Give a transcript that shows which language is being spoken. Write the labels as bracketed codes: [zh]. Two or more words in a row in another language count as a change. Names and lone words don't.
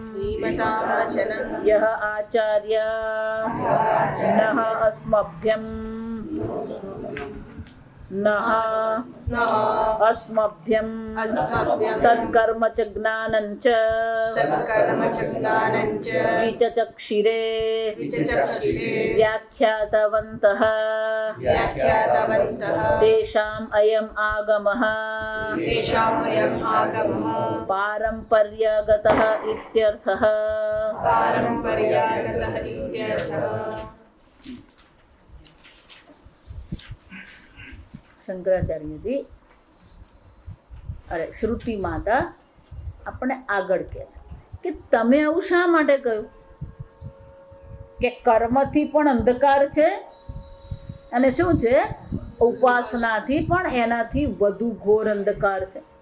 [sa] यः आचार्य नः अस्मभ्यं तत्कर्म च ज्ञानं च विचचक्षिरे व्याख्यातवन्तः तेषाम् अयम् आगमः पारम्पर्यगतः इत्यर्थः શંકરાચાર્યજી અરે [gu] શ્રુતિ માતા આપણે આગળ કહે કે તમે આવું શા માટે કહ્યું કે કર્મથી પણ અંધકાર છે અને શું છે ઉપાસનાથી પણ એનાથી વધુ ઘોર અંધકાર છે